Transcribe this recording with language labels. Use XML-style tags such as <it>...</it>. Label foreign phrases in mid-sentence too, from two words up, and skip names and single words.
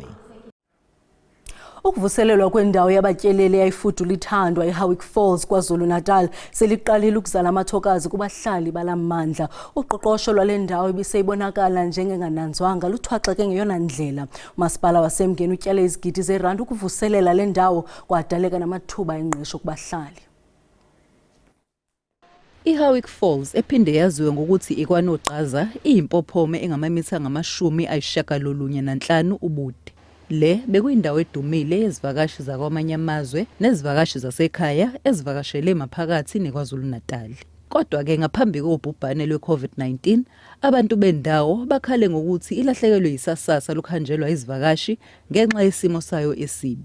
<xh>Ukuvuselelwa kwendawo yabatyeleli eyayifudula ithandwa eHowick Falls KwaZulu-Natal seliqalile ukuzala amathokazi kubahlali balamandla. Uqoqosho lwale ndawo ibiseyibonakala njengengananzwanga luthwaxeke ngeyona ndlela. Umasipala waseMngeni utyale izigidi zeerandi ukuvuselela le ndawo kwadaleka namathuba engqesho kubahlali. IHowick Falls ephinde yaziwe ngokuthi ikwanoqaza iyimpophome engamamitha ngama-95 ubude.</xh> <zu>Le bekuyindawo edumile yezivakashi zakwamanye amazwe nezivakashi zasekhaya ezivakashele maphakathi neKwaZulu-Natal. Kodwa-ke ngaphambi kobhubhane lwe-COVID-19, abantu bendawo bakhale ngokuthi ilahlekelwe yisasasa lokhanjelwa izivakashi ngenxa yesimo sayo esibi.</zu>